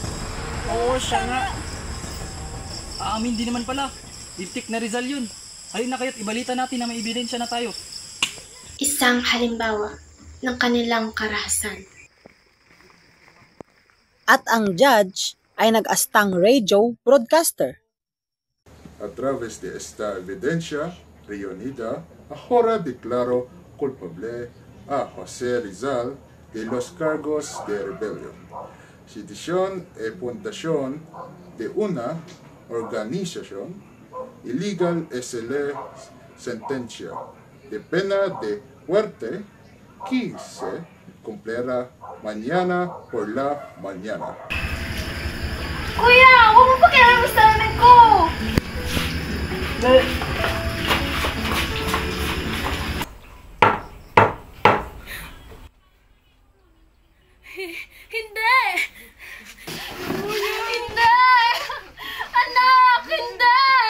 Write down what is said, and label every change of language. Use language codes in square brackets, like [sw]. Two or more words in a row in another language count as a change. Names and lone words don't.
[tl] Oo, siya nga. Aamin din naman pala. Itik na Rizal yun. Halina kaya't ibalita natin na may ebidensya na tayo. Isang halimbawa ng kanilang karahasan. At ang judge ay nag-astang [en] radio broadcaster. [es] A través de esta evidencia reunida, ahora declaro culpable a José Rizal de los cargos de rebelión, sedición y fundación de una organización ilegal y se le sentencia de pena de muerte que se cumplirá mañana por la mañana. [tl] Kuya, huwag mo pakialam sa amin ko! Hindi! Hindi! Anak, hindi!